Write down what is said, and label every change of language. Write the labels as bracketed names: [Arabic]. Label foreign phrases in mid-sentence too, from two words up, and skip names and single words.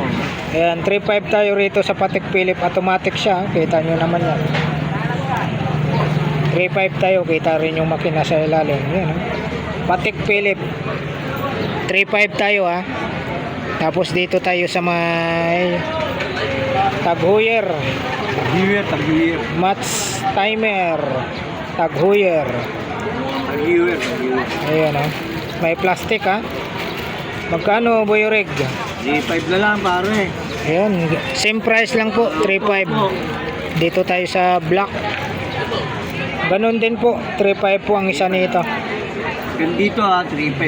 [Filipino] Ayan, 3.5 tayo rito sa Patek Philip. Automatic siya. Kita nyo naman yan. 3.5 tayo. Kita rin yung makina sa ilalim. Yan, Patek Philip. 3.5 tayo, ha. Tapos dito tayo sa may Tag Heuer. Tag-Heuer. [English] Match timer. [Filipino] Tag Heuer. Tag-Heuer. Ayan, ha. May plastic, ha. Magkano, Boy Rick? G5 na lang, pare. Ayan, [English] same price [Filipino] lang po, 3.5. Dito tayo sa black. Ganon din po, 3.5 po ang isa nito. Gandito 3.5